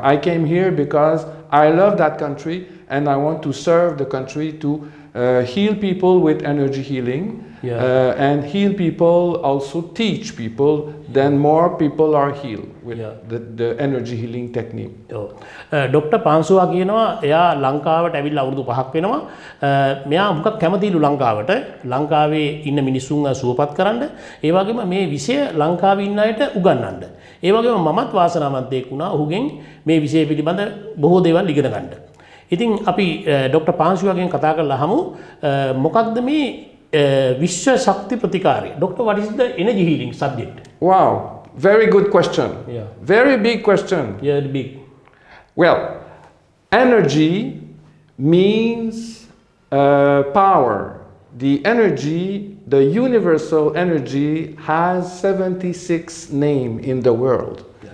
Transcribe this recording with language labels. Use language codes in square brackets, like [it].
[en] I came here because I love that country and I want to serve the country to heal people with energy healing. And heal people, also teach people, then more people are healed with the energy healing technique. Dr. [si] Francois කියනවා එයා ලංකාවට ඇවිල්ලා අවුරුදු 5ක් වෙනවා. මෙයා මොකක් කැමතිලු ලංකාවේ ඉන්න මිනිස්සුන්ව සුවපත් කරන්න. ඒ වගේම මේ විෂය ලංකාවේ ඉන්න අයට උගන්වන්න. ඒ වගේම මමත් වාසනාවන්තයෙක් වුණා ඔහුගෙන් මේ විෂය පිළිබඳ බොහෝ දේවල් ඉගෙන ගන්න. ඉතින් අපි Dr. Francois ගෙන් කතා කරලා අහමු මොකක්ද මේ Vishwa Shakti Pratikari. [en] Doctor, what is the energy healing subject? Wow, very good question. Yeah. Very big question. Yeah, big. Well, energy means power. The energy, the universal energy, has 76 names in the world.